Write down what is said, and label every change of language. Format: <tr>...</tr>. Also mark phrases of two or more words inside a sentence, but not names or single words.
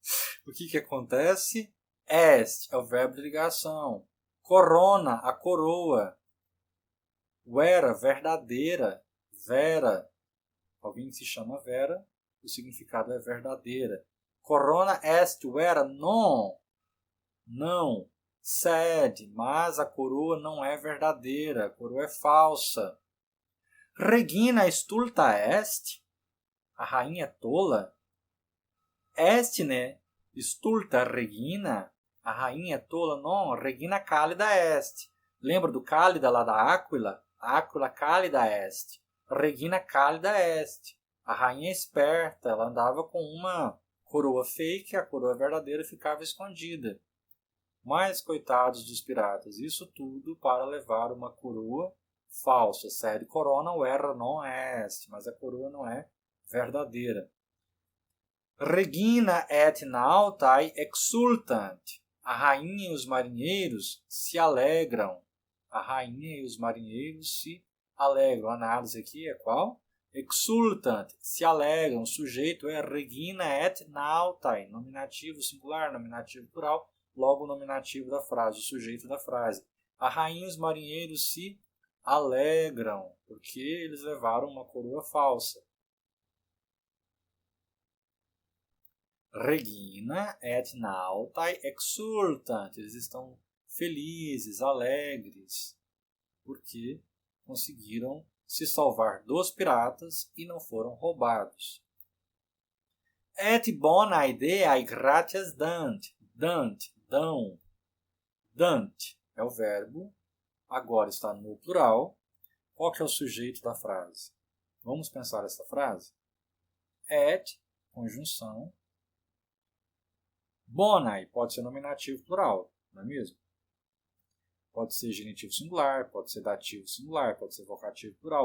<pt>O que acontece? Est é o verbo de ligação. Corona, a coroa. Vera, verdadeira. Vera. Alguém que se chama Vera, o significado é verdadeira.</pt> <la>Corona est vera, non.</la> <pt>Não. Sed, mas a coroa não é verdadeira, a coroa é falsa.</pt> <la>Regina stulta est,</la> <pt>a rainha é tola. Est, né?</pt> <la>Stulta regina,</la> <pt>a rainha é tola. Não,</pt> <la>regina cálida est.</la> <pt>Lembra do cálida lá da Áquila?</pt> <la>Áquila cálida est. Regina cálida est.</la> <pt>A rainha é esperta, ela andava com uma coroa fake, a coroa verdadeira ficava escondida. Mas, coitados dos piratas, isso tudo para levar uma coroa falsa.</pt> <la>Sed corona vera non est,</la> <pt>mas a coroa não é verdadeira.</pt> <la>Regina et nautae exultant.</la> <pt>A rainha e os marinheiros se alegram. A rainha e os marinheiros se alegram. A análise aqui é qual? Exultant, se alegram. O sujeito é</pt> <la>regina et nautae.</la> <pt>Nominativo singular, nominativo plural. Logo o nominativo da frase, o sujeito da frase. A rainha e os marinheiros se alegram, porque eles levaram uma coroa falsa. Regina et nautae exultant. Eles estão felizes, alegres, porque conseguiram se salvar dos piratas e não foram roubados.</pt> <la>Et bona ideae gratias dant.</la> <pt>Dant, dão. Dant é o verbo, agora está no plural. Qual que é o sujeito da frase? Vamos pensar essa frase? Et, conjunção. Bonae pode ser nominativo plural, não é mesmo? Pode ser genitivo singular, pode ser dativo singular, pode ser vocativo plural.</pt>